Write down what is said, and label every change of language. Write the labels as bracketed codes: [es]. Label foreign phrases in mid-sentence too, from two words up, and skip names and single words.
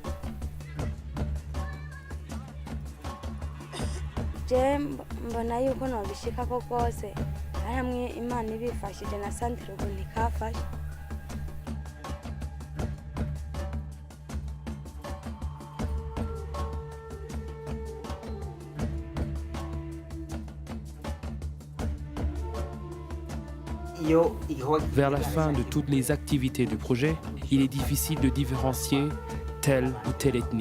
[rn] Je mbona yuko nobishikako rwose ari hamwe Imana ibifashije na Centre ubu ntikafashe. [fr] Vers la fin de toutes les activités du projet, il est difficile de différencier telle ou telle ethnie.